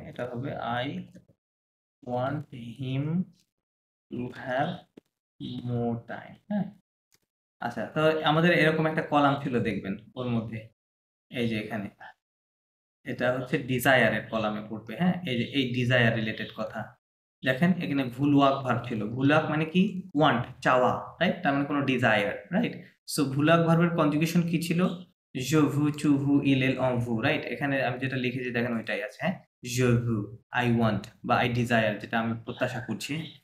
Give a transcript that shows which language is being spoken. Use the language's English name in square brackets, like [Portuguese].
[English] এটা হবে I want him to have more time। [Bangla] হ্যাঁ, আচ্ছা, তো আমাদের এরকম একটা কলাম ছিল দেখবেন ওর মধ্যে, এই যে এখানে এটা হচ্ছে ডিজায়ারের কলামে পড়বে। হ্যাঁ, এই যে এই ডিজায়ার রিলেটেড কথা দেখেন, এখানে ভুলওয়াক ভার্ব ছিল। ভুলওয়াক মানে কি? ওয়ান্ট, চাওয়া, রাইট? তার মানে কোনো ডিজায়ার, রাইট? সো ভুলওয়াক ভার্বের কনজুগেশন কি ছিল? [French] je veux, tu veux, il elle, on veut, রাইট? [Bangla] এখানে আমি যেটা লিখেছি দেখেন ওইটাই আছে। হ্যাঁ, [French] je veux, [English] I want [Bangla] বা [English] I desire, [Bangla] যেটা আমি প্রত্যাশা করছি।